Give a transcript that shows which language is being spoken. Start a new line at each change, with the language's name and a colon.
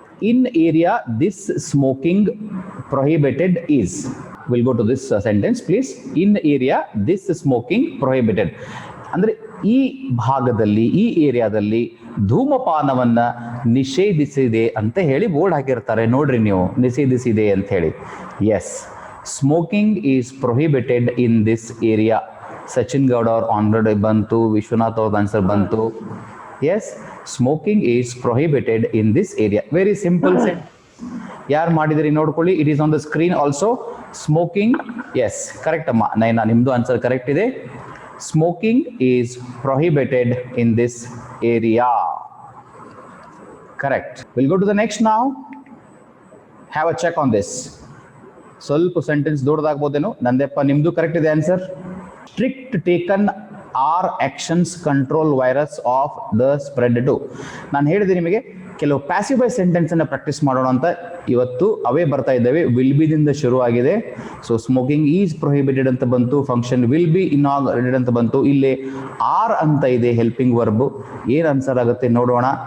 English: In area, this smoking prohibited is. We'll go to this sentence, please. In area, this smoking prohibited.
Kannada: ಅಂದ್ರೆ ಈ ಭಾಗದಲ್ಲಿ, ಈ ಏರಿಯಾದಲ್ಲಿ ಧೂಮಪಾನವನ್ನ ನಿಷೇಧಿಸಿದೆ ಅಂತ ಹೇಳಿ ಬೋರ್ಡ್ ಹಾಕಿರ್ತಾರೆ. ನೋಡ್ರಿ ನೀವು, ನಿಷೇಧಿಸಿದೆ ಅಂತ ಹೇಳಿ. S,
English: Smoking is prohibited in this area.
Kannada: Sachin Gowda ಅವ್ರ ಆನ್ವರ್ಡ್ ಬಂತು, ವಿಶ್ವನಾಥ್ ಅವ್ರ ಆನ್ಸರ್ ಬಂತು.
English: Yes, smoking is prohibited in this area. Very simple set.
Kannada: ಯಾರು ಮಾಡಿದ್ರಿ ನೋಡ್ಕೊಳ್ಳಿ.
English: It is on the screen also.
Kannada: Smoking, yes correct ಅಮ್ಮ ನೈನಾ, ನಿಮ್ದು ಆನ್ಸರ್ ಕರೆಕ್ಟ್ ಇದೆ.
English: Smoking is prohibited in this area. Correct. Will go to the next now. Have a check on this.
Kannada: ಸ್ವಲ್ಪ sentence ದೊಡ್ಡದಾಗ್ಬೋದೇನು? ನಂದೆಪ್ಪ, ನಿಮ್ದು correct ಇದೆ answer.
English: Strict taken are actions control virus of the spread to.
Kannada: ನಾನು ಹೇಳಿದೆ ನಿಮಗೆ ಕೆಲವು passive by sentence ಅನ್ನ practice ಮಾಡೋಣ ಅಂತ. ಇವತ್ತು ಅವೇ ಬರ್ತಾ ಇದ್ದಾವೆ. ವಿಲ್ ಬಿ ದಿಂದ ಶುರು ಆಗಿದೆ. ಸೊ
English: smoking is prohibited
Kannada: ಅಂತ ಬಂತು,
English: function will be inaugurated
Kannada: ಅಂತ ಬಂತು. ಇಲ್ಲಿ ಆರ್ ಅಂತ ಇದೆ ಹೆಲ್ಪಿಂಗ್ ವರ್ಬ್. ಏನ್ ಆನ್ಸರ್ ಆಗುತ್ತೆ ನೋಡೋಣ.